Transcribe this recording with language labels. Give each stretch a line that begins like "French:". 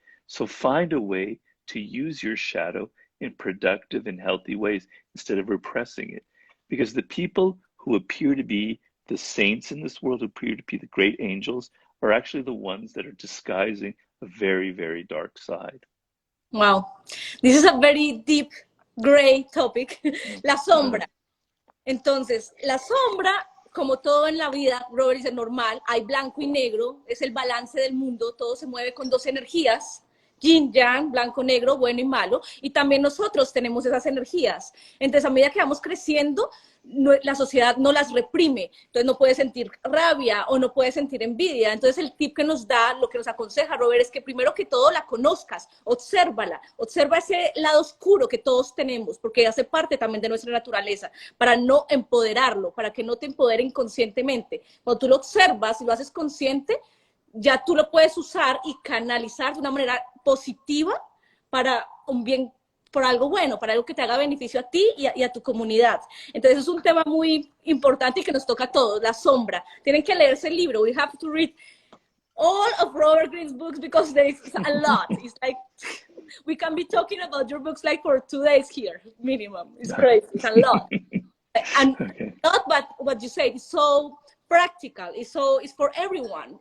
English: So find a way to use your shadow in productive and healthy ways instead of repressing it. Because the people who appear to be the saints in this world, who appear to be the great angels, are actually the ones that are disguising a very, very dark side. Wow, this is a very deep, gray topic.
Spanish: La sombra. Entonces, la sombra, como todo en la vida, Robert dice normal, hay blanco y negro, es el balance del mundo, todo se mueve con dos energías, yin, yang, blanco, negro, bueno y malo, y también nosotros tenemos esas energías. Entonces, a medida que vamos creciendo, la sociedad no las reprime, entonces no puede sentir rabia o no puede sentir envidia. Entonces el tip que nos da, lo que nos aconseja Robert, es que primero que todo la conozcas, obsérvala, observa ese lado oscuro que todos tenemos, porque hace parte también de nuestra naturaleza, para no empoderarlo, para que no te empodere inconscientemente. Cuando tú lo observas y lo haces consciente, ya tú lo puedes usar y canalizar de una manera positiva para un bien, por algo bueno, para algo que te haga beneficio a ti y a tu comunidad. Entonces es un tema muy importante y que nos toca a todos, la sombra. Tienen que leerse el libro.
English: We have to read all of Robert Greene's books because there's a lot. It's like, we can be talking about your books like for 2 days here, minimum. It's crazy, it's a lot. And not but what you said, it's so practical, it's for everyone.